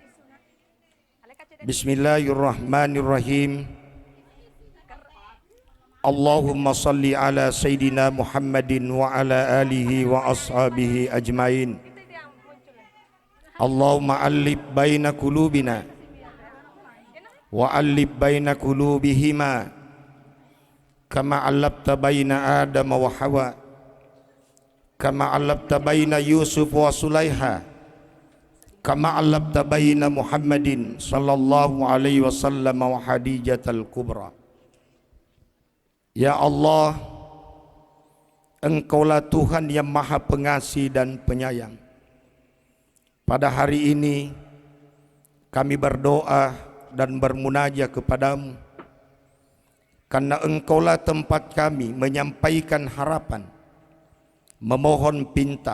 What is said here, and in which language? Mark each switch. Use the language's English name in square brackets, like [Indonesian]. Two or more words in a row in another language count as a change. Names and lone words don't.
[Arabic] Bismillahirrahmanirrahim. اللهم صل على سيدنا محمد وعلى آله وأصحابه أجمعين. اللهم ألف بين قلوبنا وألف بين قلوبهما كما ألفت بين آدم وحواء كما ألفت بين يوسف وزليخا كما ألفت بين محمد صلى الله عليه وسلم وخديجة الكبرى. [Indonesian] Ya Allah, Engkaulah Tuhan yang Maha Pengasih dan Penyayang. Pada hari ini kami berdoa dan bermunajat kepadamu, karena Engkaulah tempat kami menyampaikan harapan, memohon pinta.